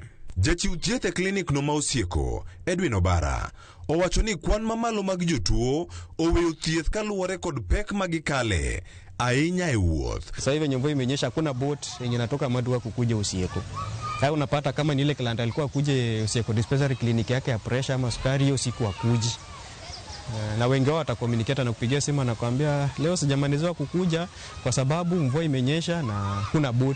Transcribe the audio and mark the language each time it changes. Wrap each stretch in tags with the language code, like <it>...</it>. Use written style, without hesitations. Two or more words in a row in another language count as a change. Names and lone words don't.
<luo>Jachiw thieth e klinik no ma Osieko, Edwin Obara, owacho ni kwan mamalo mag jotuo oweyo thieth kaluwore kod pek magikale ainya e wuoth.</luo> <sw>Sasa hivi mvua imenyesha, hakuna boat yenye inatoka Madua kukuja Osieko. Sasa unapata kama ni ile client alikuwa kuje Osieko</sw> <en>dispensary clinic</en> <sw>yake ya pressure ama sukari, hiyo siku akuji. Na wengi wao watakomunicate na kupigia simu na kuambia leo sijamaliziwa kukuja kwa sababu mvua imenyesha na kuna boat.</sw>